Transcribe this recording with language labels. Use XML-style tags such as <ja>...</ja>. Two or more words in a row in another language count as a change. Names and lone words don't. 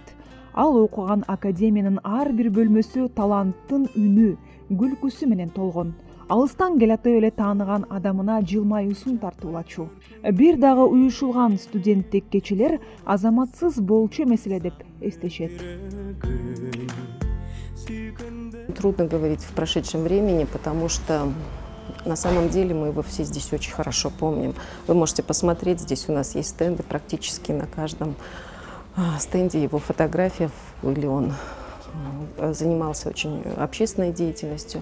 <ky>Ал окуган академиянын ар бир бөлмөсү таланттын үнү, күлкүсү менен толгон. Алыстан келатып эле тааныган адамына жылмаюусун тартуулачу. Бир дагы уюшулган студенттик кечелер Азаматсыз болчу эмес эле деп эстешет.</ky> <ru>Трудно говорить в прошедшем времени, потому что на самом деле мы его все здесь очень хорошо помним. Вы можете посмотреть, здесь у нас есть стенды, практически на каждом стенде его фотография, или он занимался очень общественной деятельностью.</ru>